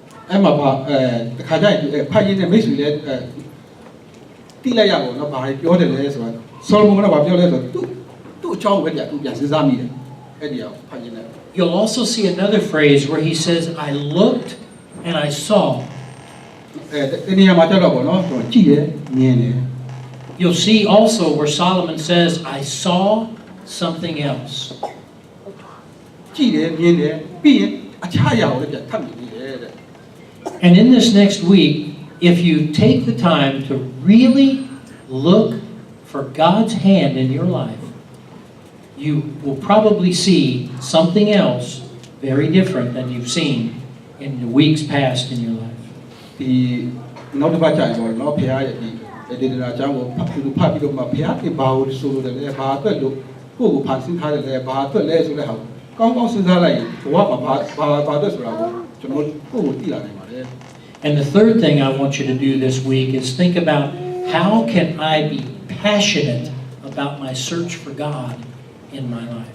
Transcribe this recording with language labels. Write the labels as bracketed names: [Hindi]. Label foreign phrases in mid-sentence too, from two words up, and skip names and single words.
[Burmese] အဲ့မှာပါတခါကျရင်ဖတ်ရင်းနဲ့မိတ်ဆွေလည်းတိလိုက်ရပါတော့ဘာပြောတယ်လဲဆိုတော့ဆောလမုန်ကဘာပြောလဲဆိုတော့သူ့အကြောင်းပဲကြာသူပြန်စဉ်းစားမိတယ်အဲ့ဒီအောင်ဖတ်ရင်းနဲ့ [English] You'll also see another phrase where he says, I looked and I saw. [Burmese] ဒီနေရာမှာကြောက်တော့ပေါ့နော်ကြည့်တယ်မြင်တယ် [English] You'll see also where Solomon says, I saw something else. [Burmese] ကြည့်တယ်မြင်တယ်ပြီးရင်အခြားအရာကိုလည်းပြန်ထပ်မြင်နေတယ်တဲ့ [English] And in this next week, if you take the time to really look for God's hand in your life, you will probably see something else very different than you've seen in the weeks past in your life. [Burmese] ဒီနောက်တစ်ပတ်ကြာရင်ပေါ့နော်ဖခင်ရဲ့ဒီဒေသနာအကြောင်းကိုဖတ်ပြီးတော့မှဖခင်ကဘာကိုဆိုလို့လဲဘာအတွက်လို့ကိုယ့်ကိုဖန်ဆင်းထားတယ်လဲဘာအတွက်လဲဆိုတဲ့ဟာကောင်းကောင်းစဉ်းစားလိုက်ရင်ဘဝမှာဘာအတွက်ဆိုတာကိုကျွန်တော်ကိုယ့်ကိုသိလာနိုင်ပါတယ် [English] And the third thing I want you to do this week is think about how can I be passionate about my search for God in my life.